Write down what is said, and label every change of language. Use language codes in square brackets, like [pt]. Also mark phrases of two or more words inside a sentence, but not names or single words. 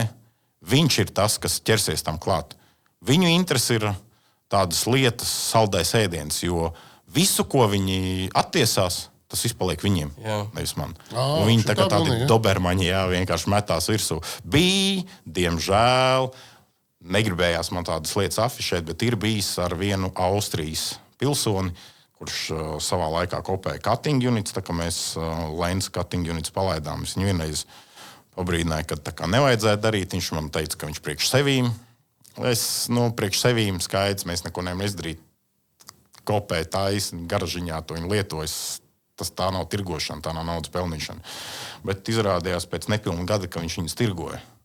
[lv] Viņš ir tas, kas ķersies tam klāt. Viņu interesi ir tādas lietas, saldais ēdiens, jo visu, ko viņi attiesās, tas viss paliek viņiem, nevis man. Viņi tā kā tādi dobermaņi, vienkārši metās virsū. Bija, diemžēl, negribējās man tādas lietas afišēt, bet ir bijis ar vienu Austrijas pilsoni, kurš savā laikā kopēja [en] cutting units, [lv] tā kā mēs [en] lens cutting units [lv] palaidām. Es viņu vienreiz pabrīdināju, ka tā kā nevajadzētu darīt. Viņš man teica, ka viņš priekš sevīm. Priekš sevīm skaidrs, mēs neko nevaram izdarīt. Kopēja taisni, garažiņā to viņu lietojas. Tas tā nav tirgošana, tā nav naudas pelnīšana. Bet izrādījās pēc nepilna gada, ka viņš viņus tirgoja.